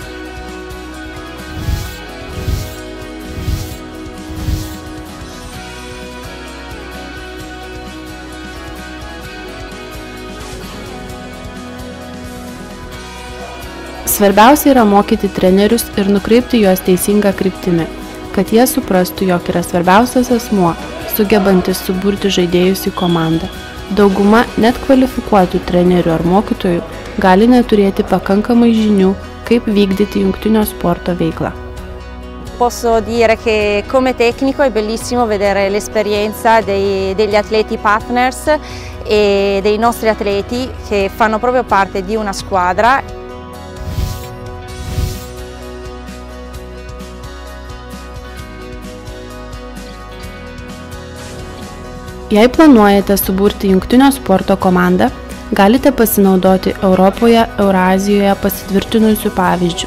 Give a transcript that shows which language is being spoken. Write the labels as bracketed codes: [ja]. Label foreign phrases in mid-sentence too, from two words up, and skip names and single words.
[lt] Svarbiausia yra mokyti trenerius ir nukreipti juos teisingą kryptimį, kad jie suprastų, jog yra svarbiausias asmuo, sugebantis suburti žaidėjus į komandą. Dauguma net kvalifikuotų trenerių ar mokytojų gali neturėti pakankamai žinių, kaip vykdyti jungtinio sporto veiklą. [it] Posso dire che come tecnico è bellissimo vedere l'esperienza degli atleti partners e dei nostri atleti che fanno proprio parte di una squadra. [lt] Jei planuojate suburti jungtinio sporto komandą, galite pasinaudoti Europoje, Eurazijoje pasitvirtinusių pavyzdžių.